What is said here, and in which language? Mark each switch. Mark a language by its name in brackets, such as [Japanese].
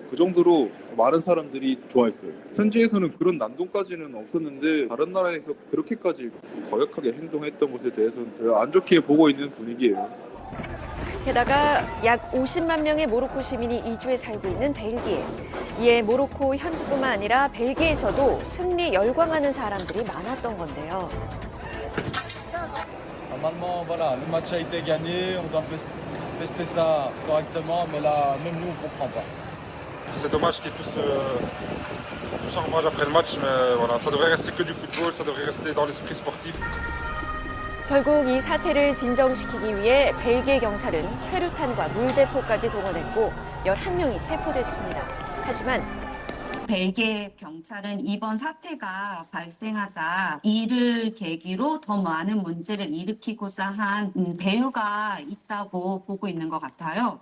[Korean] 그 정도로 많은 사람들이 좋아했어요. 현지에서는 그런 난동까지는 없었는데 다른 나라에서 그렇게까지 거역하게 행동했던 것에 대해서는 되게 안 좋게 보고 있는 분위기예요. 게다가 약 50만 명의 모로코 시민이 이주에 살고 있는 벨기에. 이에 모로코 현지뿐만 아니라 벨기에에서도 승리에 열광하는 사람들이 많았던 건데요. [French] Normalement, voilà, le match a été gagné, on doit fester ça correctement, mais là, même nous, on ne comprend pas. C'est dommage qu'il y ait tout ça rage après le match, mais voilà, ça devrait rester que du football, ça devrait rester dans l'esprit sportif. [Korean] 결국 이 사태를 진정시키기 위해 벨기에 경찰은 최루탄과 물대포까지 동원했고 11명이 체포됐습니다. 하지만 벨기에 경찰은 이번 사태가 발생하자 이를 계기로 더 많은 문제를 일으키고자 한 배후가 있다고 보고 있는 것 같아요.